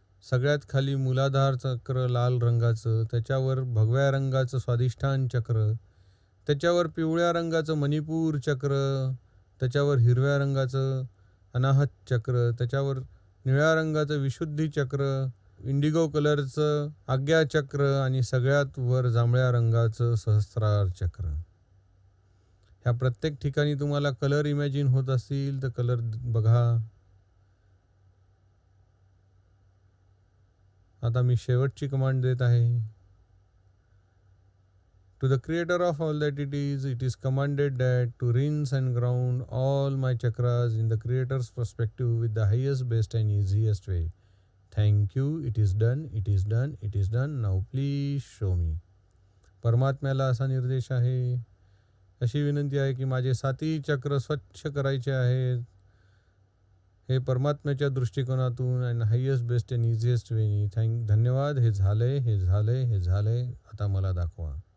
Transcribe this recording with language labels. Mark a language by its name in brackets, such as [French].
[Marathi] सगळ्यात खाली मूलाधार चक्र लाल रंगाचं, त्याच्यावर भगव्या रंगाचं स्वाधिष्ठान चक्र, त्याच्यावर पिवळ्या रंगाचं मणिपूर चक्र, त्याच्यावर हिरव्या रंगाचं अनाहत चक्र, त्याच्यावर निळ्या रंगाचं विशुद्धी चक्र, इंडिगो कलरचं आज्ञा चक्र आणि सगळ्यात वर जांभळ्या रंगाचं सहस्रार चक्र. ह्या प्रत्येक ठिकाणी तुम्हाला कलर इमॅजिन होत असतील तर कलर बघा. आता मी शेवटची कमांड देत आहे. [English] To the creator of all that it is commanded that to rinse and ground all my chakras in the creator's perspective with the highest, best and easiest way. Thank you. It is done. It is done. It is done. Now please show me. [Marathi] परमात्म्याला असा निर्देश आहे, अशी विनंती आहे की माझे साती चक्र स्वच्छ करायचे आहेत. हे परमात्म्याच्या दृष्टिकोनातून आणि [English] Highest, best and easiest वेनी. [Marathi] धन्यवाद. हे झालंय, हे झालंय, हे झालंय. आता मला दाखवा.